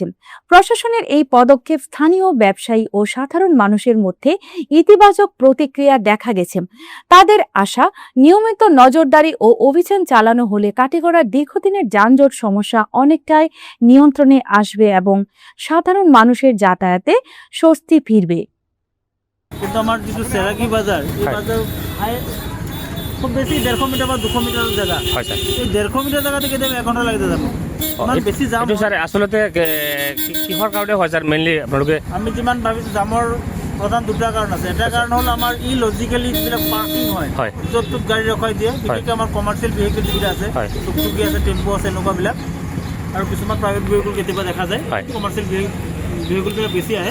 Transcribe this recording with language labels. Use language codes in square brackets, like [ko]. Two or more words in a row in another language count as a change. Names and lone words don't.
[bn] প্রশাসনের এই পদক্ষেপ স্থানীয় ব্যবসায়ী ও সাধারণ মানুষের মধ্যে ইতিবাচক প্রতিক্রিয়া দেখা গেছে। তাদের আশা, নিয়মিত নজরদারি ও অভিযান চালানো হলে কাটিগড়ার দীর্ঘদিনের যানজট সমস্যা অনেকটাই নিয়ন্ত্রণে আসবে এবং সাধারণ মানুষের যাতায়াতে স্বস্তি ফিরবে। [as] কিন্তু আমার যেটো চেৰাগী বাজাৰ, এই বাজাৰ খুব বেছি 150 মিটাৰ বা 200 মিটাৰৰ জায়গা হয় স্যার। এই 150 মিটাৰ জায়গা থেকে 1 ঘণ্টা লাগি যাব। ইমান বেছি জাম হয় স্যার। আসলে কিহৰ কাৰণে হয় স্যার? মেইনলি আপোনালোকে আমি যিমান ভাবিছো জামৰ প্ৰধান দুটা কাৰণ আছে। এটা কাৰণ হ'ল আমাৰ লজিক্যালি যিবিলাক পাৰ্কিং হয়, য'ত গাড়ী ৰখাই দিয়ে, বিশেষকৈ আমাৰ [en] commercial vehicle [as] যিকেইটা আছে, টুকটুকি আছে, টেম্পো আছে, এনেকুৱাবিলাক, আৰু কিছুমান [en] private vehicle [as] কেতিয়াবা দেখা যায়, [en] commercial vehicleবিলাক [as] বেছি আহে।